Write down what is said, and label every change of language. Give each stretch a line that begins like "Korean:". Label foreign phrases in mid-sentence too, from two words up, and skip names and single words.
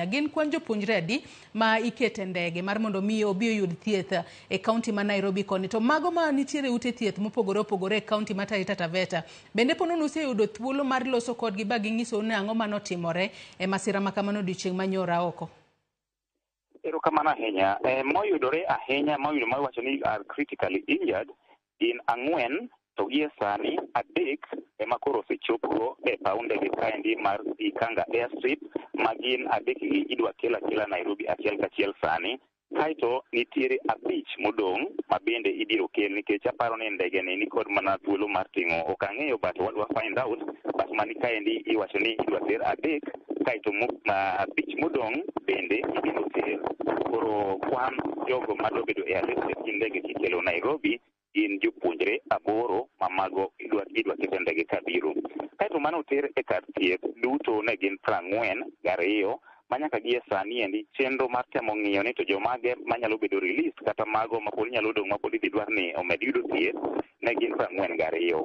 Luo (Kenya and Tanzania): Gin kwan jopuonjre adi ma ikete ndege mar mondo mi obi oyud thieth e kaunti ma Nairobi koni? To mago ma nitiere ute thieth mopogore opogore e kaunti ma Taita Taveta, bende ponono useyudo thuolo mar loso kodgi ba ging'iso ni ang'o manotimore e masira ma kamano odiochieng' manyoro aoko? Erokamano ahinya. Moyudore ahinya, moyudo mawacho ni
English: are critically injured in 4,
Luo (Kenya and Tanzania): to gie sani 3 ema koro osechopo e paw ndege kaendi mar Ikanga Airstrip, ma gin 3 gi idwa kela Nairobi achiel kachiel sani. Kaito nitiere 5 modong' ma bende ibiro kel, nikech aparo ni ndege ni kod mana thuolo mar ting'o, ok ang'eyo but wadwa
English: find out,
Luo (Kenya and Tanzania): but mani kaendi iwacho ni idwa ter 3, kaito 5 modong' bende ibiro ter. Koro kwan jogo madwa bedo e alwet ndege kikelo Nairobi gin jopuonjre 8 ma mago idwa keto ndege kabiro. Kaito mano ter e kar thieth duto ne gin 42, manyaka gie sani endi chenro mar temo ng'iyo ni to jomage manyalo bedo release kata mago ma pod nyalo dong' ma pod idhi dwar ni omed yudo thieth ne gin 42.